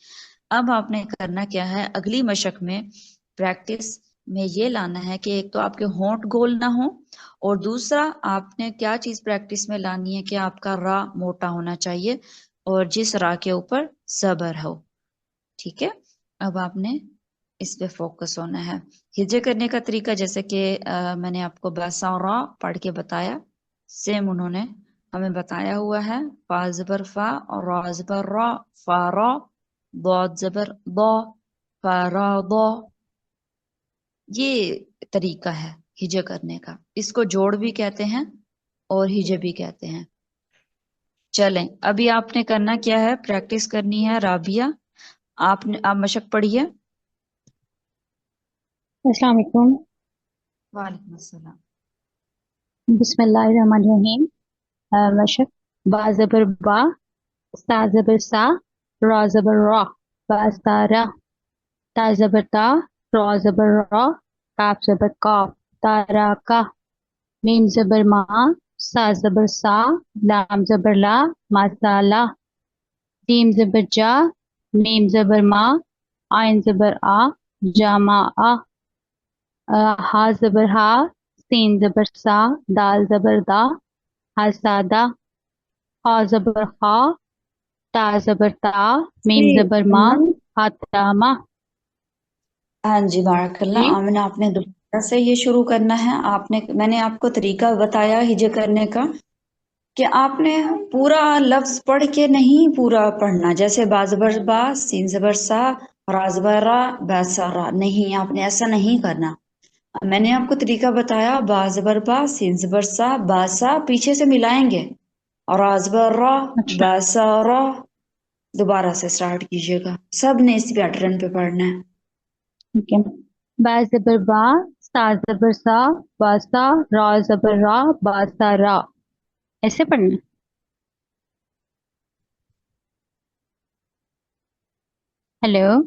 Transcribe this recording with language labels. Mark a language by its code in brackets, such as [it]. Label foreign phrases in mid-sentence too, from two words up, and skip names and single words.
[ur] اب آپ نے کرنا کیا ہے، اگلی مشق میں پریکٹس میں یہ لانا ہے کہ ایک تو آپ کے ہونٹ گول نہ ہو، اور دوسرا آپ نے کیا چیز پریکٹس میں لانی ہے کہ آپ کا را موٹا ہونا چاہیے اور جس را کے اوپر زبر ہو. ٹھیک ہے، اب آپ نے اس پہ فوکس ہونا ہے. ہجے کرنے کا طریقہ جیسے کہ میں نے آپ کو باسا اور را پڑھ کے بتایا، سیم انہوں نے ہمیں بتایا ہوا ہے. فا زبر فا اور را زبر را، فا را، ضاد زبر ضا، فا را ضا. یہ طریقہ ہے ہجے کرنے کا، اس کو جوڑ بھی کہتے ہیں اور ہجے بھی کہتے ہیں. چلیں ابھی آپ نے کرنا کیا ہے، پریکٹس کرنی ہے. رابعہ آپ مشق پڑھیے. [ar] السلام علیکم. وعلیکم السلام. بسم اللہ الرحمن الرحیم. [ur] مشق با زبر با، سا زبر سا، را زبر را، با سا را، تا زبر تا، را زبر را، کاف زبر کاف، تا را کا، میم زبر ما، سا زبر سا، لام زبر لا، ما سا لا، جیم زبر جا، میم زبر ما، آئن زبر آ، جا ما آ، ہا زبر ہا، سین زبر سا، دال زبر دا، ہا سادا، خا زبر خا، تا زبر تا، میم زبر ما، ہاتاما. ہاں جی [ar] بارک اللہ. [ur] جی آمنہ آپ نے دوبارہ سے یہ شروع کرنا ہے. میں نے آپ کو طریقہ بتایا ہجے کرنے کا کہ آپ نے پورا لفظ پڑھ کے نہیں پورا پڑھنا، جیسے با زبر با، سین زبر سا، را زبر را، با سا را، نہیں، آپ نے ایسا نہیں کرنا. میں نے آپ کو طریقہ بتایا، با زبر با، سین زبر سا، با سا پیچھے سے ملائیں گے، اور را زبر را، اچھا با سا را. دوبارہ سے اسٹارٹ کیجیے گا، سب نے اسی پیٹرن پے پڑھنا ہے. ٹھیک ہے. با زبر با، سا زبر سا، واسا، را زبر را، باسا را، ایسے پڑھنا ہے. हेलो,